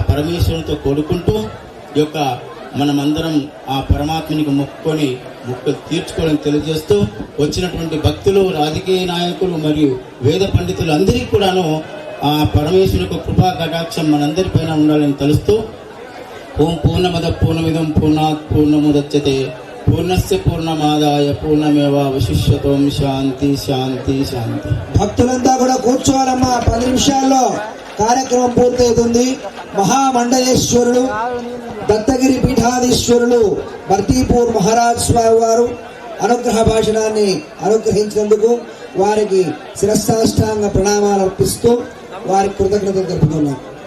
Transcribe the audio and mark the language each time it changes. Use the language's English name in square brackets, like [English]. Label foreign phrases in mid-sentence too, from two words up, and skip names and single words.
[Telugu] పరమేశ్వరునితో కోరుకుంటూ ఈ యొక్క మనమందరం ఆ పరమాత్మనికి మొక్కుకొని మొక్కులు తీర్చుకోవాలని తెలియజేస్తూ, వచ్చినటువంటి భక్తులు, రాజకీయ నాయకులు మరియు వేద పండితులు అందరికీ కూడాను ఆ పరమేశ్వరు యొక్క కృపా కటాక్షం మనందరిపైన ఉండాలని తెలుస్తూ, [Sanskrit] ఓం పూర్ణమద పూర్ణమిదం పూర్ణాత్ పూర్ణముదచ్యతే పూర్ణస్య పూర్ణమాదాయ పూర్ణమేవావశిష్యతోం. శాంతి శాంతి శాంతి. [Telugu] భక్తులంతా కూడా కూర్చోవాలమ్మా. 10 నిమిషాల్లో కార్యక్రమం పూర్తవుతుంది. మహామండలేశ్వరుడు, దత్తగిరి పీఠాధీశ్వరులు భర్తీపూర్ మహారాజ్ స్వామి వారు అనుగ్రహ భాషణాన్ని అనుగ్రహించినందుకు వారికి శిరస్సాష్టాంగ ప్రణామాలు అర్పిస్తూ వారికి కృతజ్ఞతలు తెలుపుతున్నాం.